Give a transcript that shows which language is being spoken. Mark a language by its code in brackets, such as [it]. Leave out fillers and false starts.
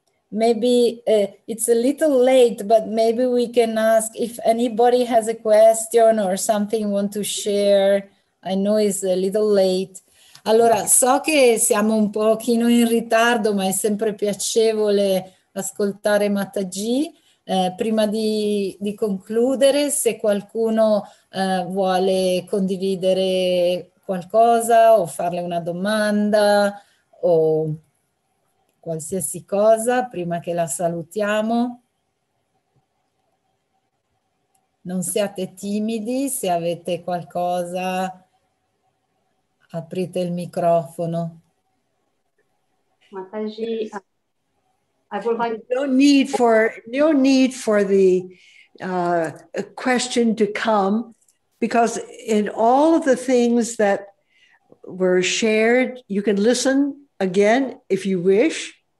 [en] Maybe it's a little late, but maybe we can ask if anybody has a question or something you want to share. I know it's a little late. [it] Allora, so che siamo un pochino in ritardo, ma è sempre piacevole ascoltare Mataji. Prima di concludere, se qualcuno vuole condividere qualcosa o farle una domanda o qualsiasi cosa prima che la salutiamo. Non siate timidi, se avete qualcosa aprite il microfono. [en] Mataji, I would like no need for the question to come, because in all of the things that were shared, you can listen again if you wish.